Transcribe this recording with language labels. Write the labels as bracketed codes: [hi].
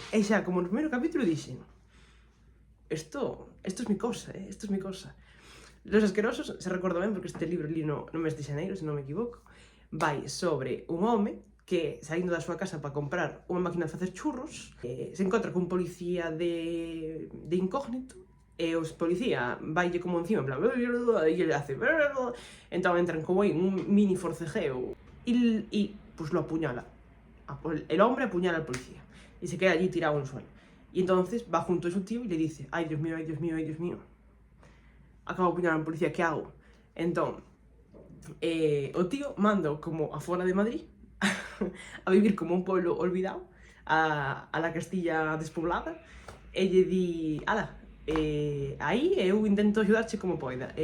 [gl] E xa, como no primeiro capítulo, dixen, [es] esto es mi cosa, [gl] esto es mi cosa. Los Asquerosos, se recordo ben, porque este libro li no mes de xaneiro, se non me equivoco, vai sobre un home que, saindo da súa casa para comprar unha máquina de facer churros, se encontra cun policía de incógnito, e os policía vaille como encima, en plan, e ele hace, entón entran como aí un mini forcejeo, e [es] pues lo apuñala. El hombre apuñala al policía, y se queda allí tirado en el suelo. Y entonces va junto a su tío y le dice, ay Dios mío, acabo de apuñalar a un policía, ¿qué hago? [gl] Entón, o tío manda como afuera de Madrid a vivir como un pueblo olvidado, [es] a la Castilla despoblada, [gl] e lle di, ala, aí eu intento axudarche como poida.